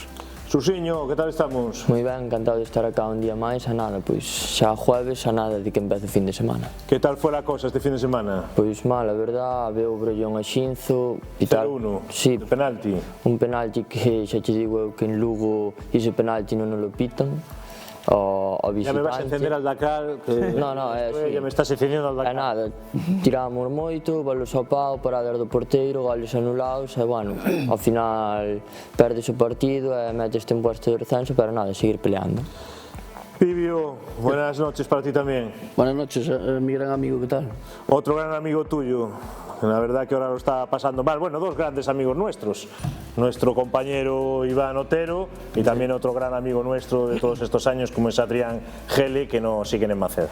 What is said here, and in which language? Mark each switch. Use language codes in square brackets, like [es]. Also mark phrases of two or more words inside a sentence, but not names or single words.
[gl] Susiño, que tal estamos? Moi ben, encantado de estar acá un día máis, a nada, pois xa jueves, a nada de que empece o fin de semana. Que tal foi a cosa este fin de semana? Pois mal, a verdad, veo o Brollón a Xinzo e tal. 0-1, sí, de penalti. Un penalti que xa te digo eu que en Lugo ese penalti non lo pitan. O visitante. [es] Ya me vas a encender al Dakar, que [gl] no, é así. [es] Ya me estás encendiendo al Dakar. [gl] É nada, tiramos moito, balos ao pau, paradas do porteiro, goles anulados, e bueno, ao final perdes o partido e metes [es] en puesto de descenso, [gl] pero nada, seguir peleando. [es] Pibio, buenas noches para ti también. Buenas noches, mi gran amigo, ¿qué tal? Otro gran amigo tuyo, la verdad que ahora lo está pasando mal. Bueno, dos grandes amigos nuestros, nuestro compañero Iván Otero y también otro gran amigo nuestro de todos estos años como es Adrián Gele, que nos siguen en Maceda.